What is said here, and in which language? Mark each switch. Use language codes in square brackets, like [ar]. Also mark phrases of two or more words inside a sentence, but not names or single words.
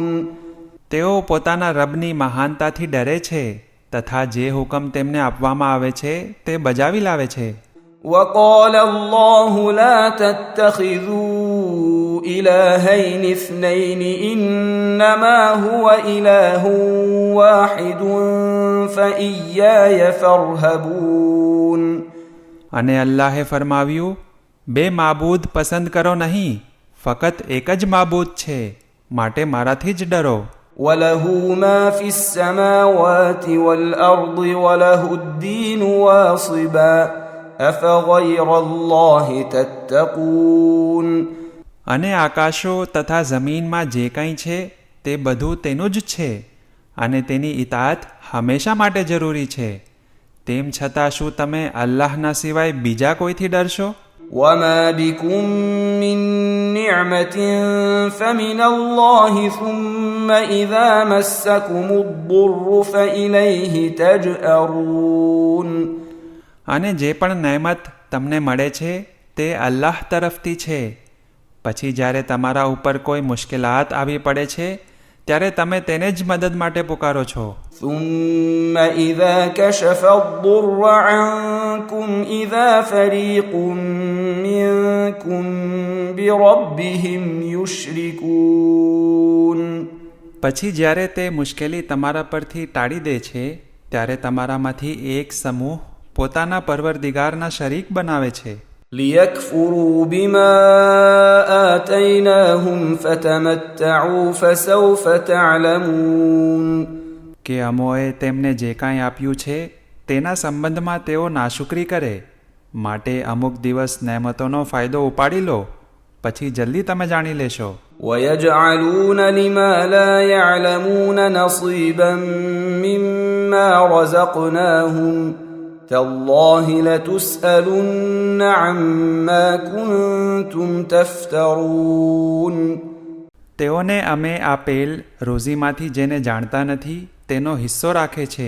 [gu] તેઓ પોતાના રબની મહાનતાથી ડરે છે તથા જે હુકમ તેમને આપવામાં આવે છે તે બજાવી લાવે છે. [ar] وقال الله لا تتخذوا إلهين اثنين إنما هو إله واحد فإياي فارهبون [gu] અને અલ્લાહે ફરમાવ્યું, બે માબૂદ પસંદ કરો નહીં, ફકત એક જ માબૂદ છે, માટે મારાથી જ ડરો. [ar] وله ما في السماوات والأرض وله الدين واصبا أفغير الله تتقون [gu] અને આકાશો તથા જમીનમાં જે કંઈ છે તે બધું તેનું જ છે અને તેની ઇતાઅત હંમેશા માટે જરૂરી છે. તેમ છતાં શું તમે અલ્લાહના સિવાય બીજા કોઈથી ડરશો? [ar] وما بكم من نعمة فمن الله ثم إذا مسكم الضر فإليه تجأرون [gu] અને જે પણ નેમત તમને મળે છે તે અલ્લાહ તરફથી છે. પછી જ્યારે તમારા ઉપર કોઈ મુશ્કેલાત આવી પડે છે ત્યારે તમે તેને જ મદદ માટે પુકારો છો. [ar] ثم إذا كشف الضر عنكم إذا فريق منكم بربهم يشركون. [gu] પછી જ્યારે તે મુશ્કેલી તમારા પરથી ટાળી દે છે ત્યારે તમારામાંથી એક સમૂહ પોતાના પરવરદિગારના શરીક બનાવે છે. [ar] ليكفروا بما آتيناهم فتمتعوا فسوف تعلمون. [gu] કે અમોએ તેમને જે કાંઈ આપ્યું છે તેના સંબંધમાં તેઓ નાશુકરી કરે, માટે અમુક દિવસ નેમતોનો ફાયદો ઉપાડી લો, પછી જલ્દી તમે જાણી લેશો. [ar] ويجعلون لما لا يعلمون نصيبا مما رزقناهم تالله لتسألن عما كنتم تفترون. [gu] તેઓને અમે આપેલ રોઝીમાંથી જેને જાણતા નથી તેનો હિસ્સો રાખે છે.